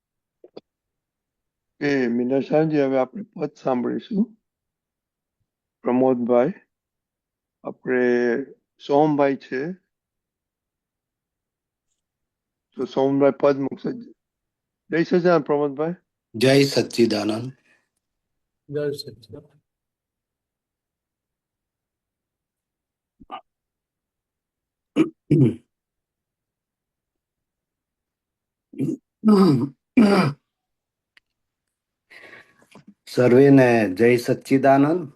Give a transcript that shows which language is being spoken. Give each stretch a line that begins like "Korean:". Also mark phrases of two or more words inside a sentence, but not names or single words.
Gujarati: એ મીનાશાજી, હવે આપણે પદ સાંભળીશું. પ્રમોદભાઈ, આપણે સોમભાઈ છે, તો સોમભાઈ પદ મૂકશે. જય સચ્ચિદાનંદ પ્રમોદભાઈ. जय सच्चिदानंद। जय सच्चिदानंद। સર્વેને જય સચ્ચિદાનંદ।